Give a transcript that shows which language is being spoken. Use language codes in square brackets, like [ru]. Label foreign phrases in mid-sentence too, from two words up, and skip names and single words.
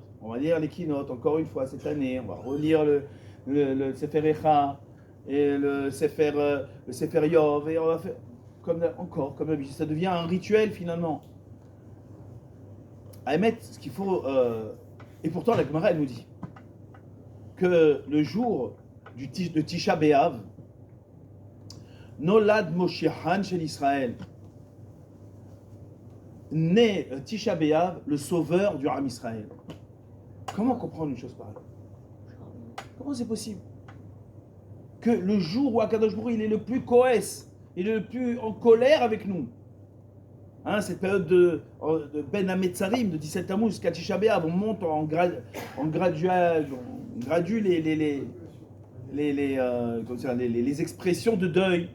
[fr] On va lire les keynotes encore une fois cette année. On va relire le Sefer Echa et le Sefer Yov. Et on va faire comme d'habitude. Ça devient un rituel finalement. À émettre, ce qu'il faut... et pourtant, la Gemara, elle nous dit que le jour de Tisha B'Av, [he] נולד משיח של ישראל, [fr] né Tisha B'Av, le sauveur du Ham Israël. Comment comprendre une chose pareille? Comment c'est possible que le jour où [he] הקדוש ברוך הוא, [fr] il est le plus coès, il est le plus en colère avec nous, cette période de [he] בין המצרים, [fr] de 17 Tammuz jusqu'à Tisha B'Av, on monte on gradue les expressions de deuil.